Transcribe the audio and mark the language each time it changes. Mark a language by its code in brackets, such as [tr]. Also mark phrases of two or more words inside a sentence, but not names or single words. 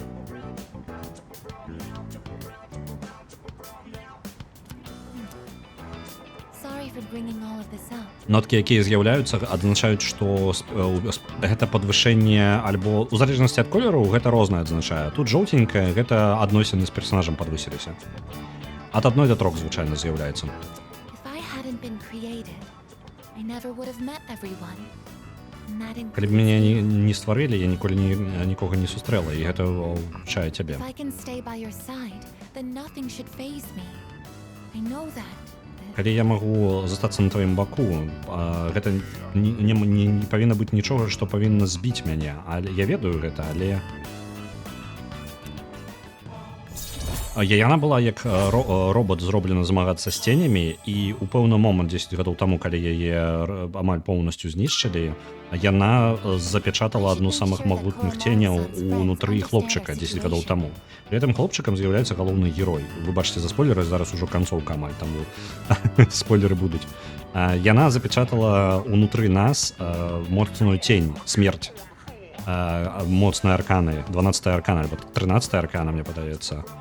[en] Sorry for bringing all of this up. [be] Ноткі, якія з'яўляюцца, адзначаюць, што гэта падвышэнне альбо у залежнасці ад колеру гэта рознае адзначае. Тут жоўтенькае, гэта адносіны з персанажам падвысіліся. Ад адной да трох звычайна з'яўляецца. [en] If I hadn't been created, I never would have met everyone. And that [be] Калі б [en] includes [be] мяне [en] you. [be] не стварылі, я ніколі нікога не сустрэла, і гэта ўключае цябе. [en] If I can stay by your side, then nothing should faze me. I know that [be] калі я магу застацца на тваім баку, гэта не павінна быць нічога, што павінна збіць мяне, але я ведаю гэта, але яна была як робот зроблена змагацца з ценямі, і ў пэўны момант 10 гадоў таму, калі яе амаль поўнасцю знішчылі, яна запячатала адну з самых магутных ценяў унутры хлопчыка 10 гадоў таму. [ru] При этом [be] хлопчыкам з'яўляецца галоўны герой. Вы бачыце за спойлеры, зараз ужо канцоўка амаль, таму спойлеры будуць. Яна запячатала унутры нас моцную тень, смерць. Моцнай арканы, 12-я аркана, альбо 13-я аркана, мне падаецца.